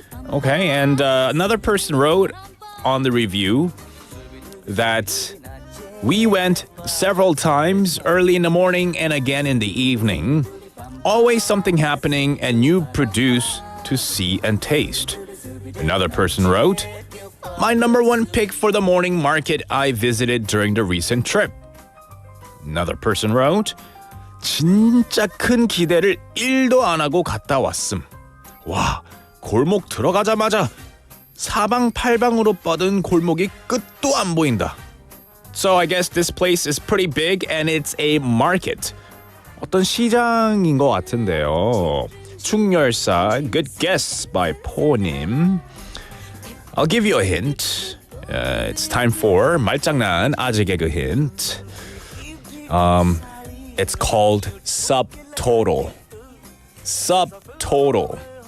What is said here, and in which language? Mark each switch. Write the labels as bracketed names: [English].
[English] Okay, and another person wrote on the review that we went several times early in the morning and again in the evening. Always something happening and new produce to see and taste. Another person wrote, my number one pick for the morning market I visited during the recent trip. Another person wrote, [Korean] 진짜 큰 기대를 1도 안 하고 갔다 왔음. 와, 골목 들어가자마자 사방팔방으로 뻗은 골목이 끝도 안 보인다. [English] So I guess this place is pretty big and it's a market. [Korean] 어떤 시장인 것 같은데요. [English] 충렬사, good guess by 포님. I'll give you a hint. It's time for [Korean] 말장난 아재 개그 [English] hint. It's called subtotal. Subtotal.